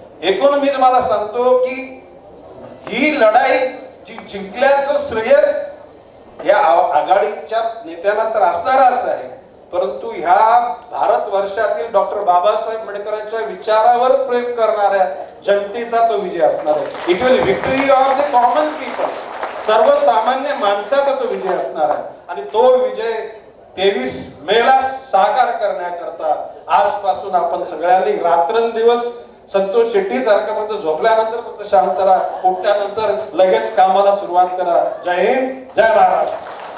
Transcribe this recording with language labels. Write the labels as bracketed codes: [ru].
[mr] एकूण मी तुम्हाला सांगतो की ही लढाई जी जिंकल्याचं श्रेय या आघाडीच्या नेत्यांना तर असणारच आहे, परंतु ह्या भारतवर्षातील डॉक्टर बाबासाहेब आंबेडकरांच्या विचारावर प्रेम करणाऱ्या जनतेचा तो विजय असणार आहे. [en] It will victory of the common people. [mr] सर्वसामान्य माणसाचा तो विजय असणार आहे. आणि तो विजय 23 मेला साकार करण्याकरता आजपासून आपण सगळ्यांनी रात्रंदिवस संतोष शेट्टी सारखं फक्त झोपल्यानंतर फक्त शांत राहा, उठल्यानंतर लगेच कामाला सुरुवात करा. जय हिंद, जय महाराष्ट्र.